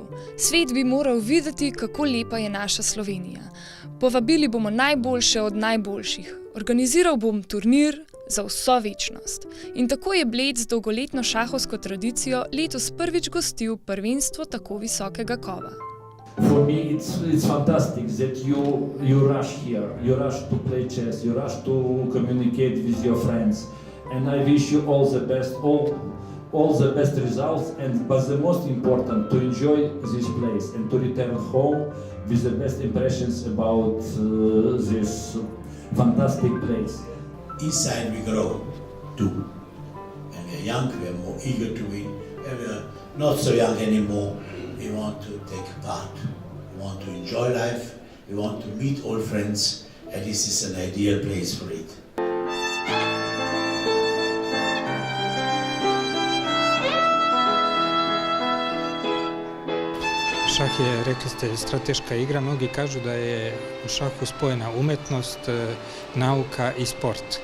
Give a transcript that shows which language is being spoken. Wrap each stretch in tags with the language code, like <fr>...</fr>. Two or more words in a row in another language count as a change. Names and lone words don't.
<sl>Svet bi moral videti, kako lepa je naša Slovenija. Povabili bomo najboljše od najboljših. Organiziral bom turnir za vso večnost." In tako je Bled z dolgoletno šahovsko tradicijo letos prvič gostil prvenstvo tako visokega kova.</sl> <en>For me, it's fantastic that you rush here. You rush to play chess. You rush to communicate with your friends. And I wish you all the best, all the best results. But the most important, to enjoy this place and to return home with the best impressions about this fantastic place. Inside we grow too, and we are young, we are more eager to win, and we are not so young anymore. We want to take part, we want to enjoy life, we want to meet old friends, and this is an ideal place for it.</en> <sl>Šah je, rekli ste, strateška igra.</sl> <sr>Mnogi kažu da je u šahu spojena umetnost, nauka i sport.</sr>